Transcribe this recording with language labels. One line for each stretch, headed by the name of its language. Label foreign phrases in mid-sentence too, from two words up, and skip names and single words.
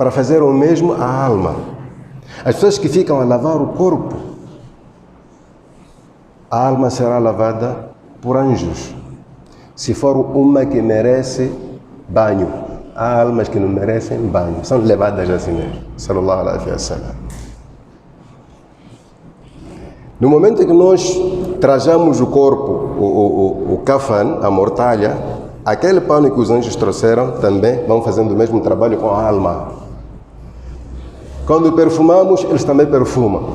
Portuguese: para fazer o mesmo à alma. As pessoas que ficam a lavar o corpo, a alma será lavada por anjos. Se for uma que merece banho, há almas que não merecem banho, são levadas assim mesmo.
Arabic: صلى الله عليه وسلم.
Portuguese: No momento em que nós trajamos o corpo, o kafan, a mortalha, aquele pano que os anjos trouxeram também vão fazendo o mesmo trabalho com a alma. Quando perfumamos, eles também perfumam.